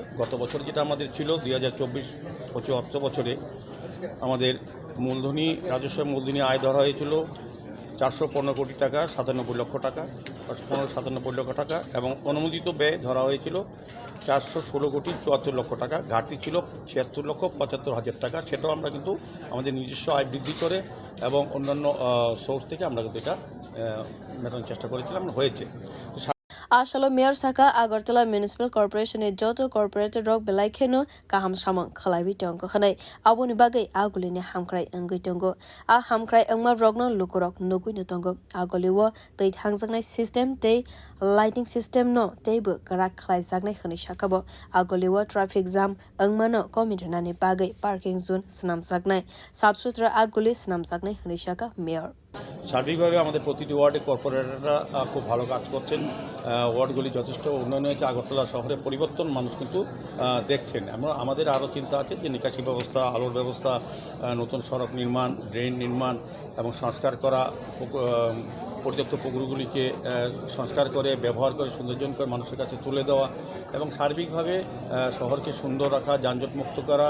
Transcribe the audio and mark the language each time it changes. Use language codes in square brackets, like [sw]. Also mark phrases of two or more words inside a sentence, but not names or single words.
[bn] গত বছর যেটা আমাদের ছিল 2024-25 অর্থ বছরে আমাদের রাজস্ব মূলধনী আয় ধরা হয়েছিল 415 কোটি টাকা 97 লক্ষ টাকা 97 লক্ষ টাকা এবং অনুমোদিত ব্যয় ধরা হয়েছিল 416 কোটি 74 লক্ষ টাকা, ঘাটতি ছিল 76 লক্ষ 75 হাজার টাকা। সেটাও আমরা কিন্তু আমাদের নিজস্ব আয় বৃদ্ধি করে এবং অন্যান্য সোর্স থেকে আমরা কিন্তু এটা মেটানোর চেষ্টা করেছিলাম, হয়েছে। [trp] Asalo Mayor Saka Agartala Municipal Corporation joto corporate rok belai kheno kaham samang khlaibi tongko khanai aboni bagai agulini hamkrai angui tongo a hamkrai angma rokno lukurok nugui no tongo agoliwo tei thangjaknai system tei [en] lighting system [trp] no teibo karak khlai jaknai khani sakabo agoliwo [en] traffic jam [trp] angmano komitinani bagai [en] parking zone [trp] snam jaknai sabsutra aguli snam jaknai khani saka mayor [bn] সার্বিকভাবে আমাদের প্রতিটি ওয়ার্ডে কর্পোরেটররা খুব ভালো কাজ করছেন, ওয়ার্ডগুলি যথেষ্ট উন্নয়ন হয়েছে, আগরতলা শহরের পরিবর্তন মানুষ কিন্তু দেখছেন। আমাদের আরও চিন্তা আছে যে নিকাশি ব্যবস্থা, আলোর ব্যবস্থা, নতুন সড়ক নির্মাণ, ড্রেন নির্মাণ এবং সংস্কার করা, পর্যাপ্ত পুকুরগুলিকে সংস্কার করে ব্যবহার করে সৌন্দর্যন করে মানুষের কাছে তুলে দেওয়া এবং সার্বিকভাবে শহরকে সুন্দর রাখা, যানজটমুক্ত করা।